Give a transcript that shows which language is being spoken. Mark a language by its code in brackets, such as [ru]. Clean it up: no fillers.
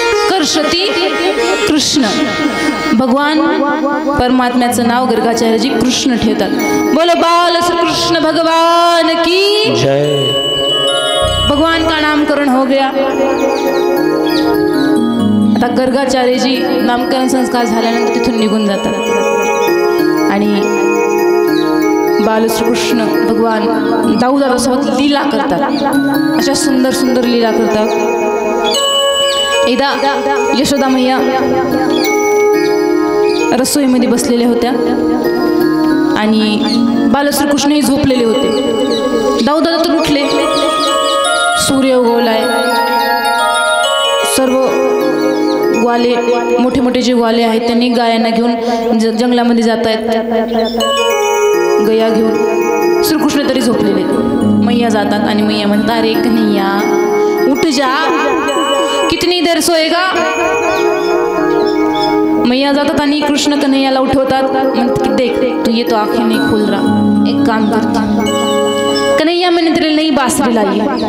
[mr] कर्षती कृष्ण. भगवान परमात्म्याचं नाव गर्गाचार्यजी कृष्ण ठेवतात. [hi] बोलो बाल श्री कृष्ण भगवान की जय. भगवान का नामकरण हो गया. [mr] आता गर्गाचार्यजी नामकरण संस्कार झाल्यानंतर तिथून निघून जातात आणि बाल श्रीकृष्ण भगवान दाऊ दादासोबत लीला करतात. अशा सुंदर सुंदर लीला करतात. एकदा यशोदा मैया रसोईमध्ये बसलेल्या होत्या आणि बाल श्रीकृष्णही झोपलेले होते. दाऊदादा तर उठले. सूर्य उगवलाय. सर्व ग्वाले, मोठे मोठे जे ग्वाले आहेत त्यांनी गायांना घेऊन जंगलामध्ये जात आहेत, गया घेऊन. श्रीकृष्ण तरी झोपलेले. मैया जातात आणि मैया म्हणतात, [hi] अरे कन्हैया उठ जा, कितनी देर सोएगा. [mr] मैया जातात आणि कृष्ण कन्हैयाला उठवतात. म्हणतात की [hi] देख तू ये तो आंखें नहीं खोल रहा, एक काम करता. कन्हैया मैंने तेरे लिए नई बासरी लाई.